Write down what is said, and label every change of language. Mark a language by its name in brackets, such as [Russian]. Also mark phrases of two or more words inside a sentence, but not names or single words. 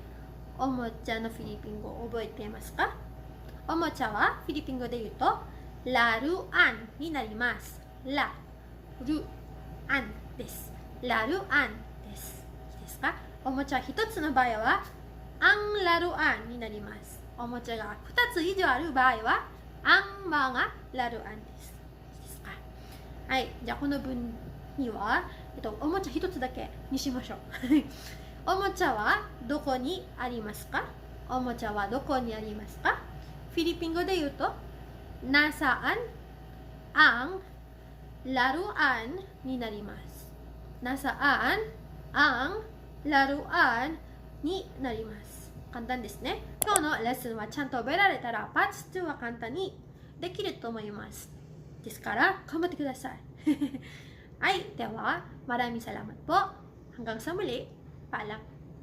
[Japanese] おもちゃのフィリピン語を覚えていますか？おもちゃはフィリピン語で言うと、laruan になります。laruan です。laruan です。いいですか？おもちゃ一つの場合は、 [Filipino] ang laruan [Japanese] になります。おもちゃが2つ以上ある場合は、 [Filipino] ang mga laruan [Japanese] です。いいですか？はい。じゃあこの文には、おもちゃ一つだけにしましょう。おもちゃはどこにありますか？おもちゃはどこにありますか？フィリピン語で言うと、 [Filipino] nasaan ang laruan [Japanese] になります。 [Filipino] nasaan ang laruan [Japanese] になります。簡単ですね。今日のレッスンはちゃんと覚えられたら、パーツ2は簡単にできると思います。ですから、頑張ってください。はい。では、 [Filipino] maraming salamat po. Hanggang sa muli. Paalam.